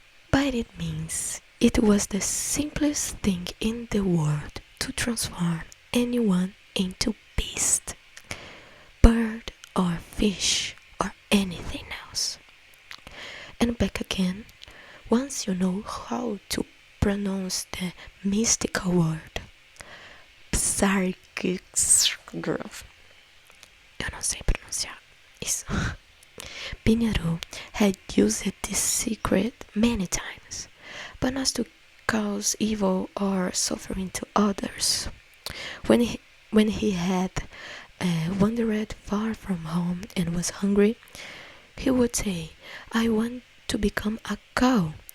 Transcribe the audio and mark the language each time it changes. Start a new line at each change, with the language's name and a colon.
English: By it means it was the simplest thing in the world to transform anyone into beast, bird or fish or anything else. And back again, once you know how to pronounce the mystical word Sarkis.
Portuguese: Eu não sei pronunciar isso.
English: Pinheiro had used this secret many times, but not to cause evil or suffering to others. When he had wandered far from home and was hungry, he would say, "I want to become a cow."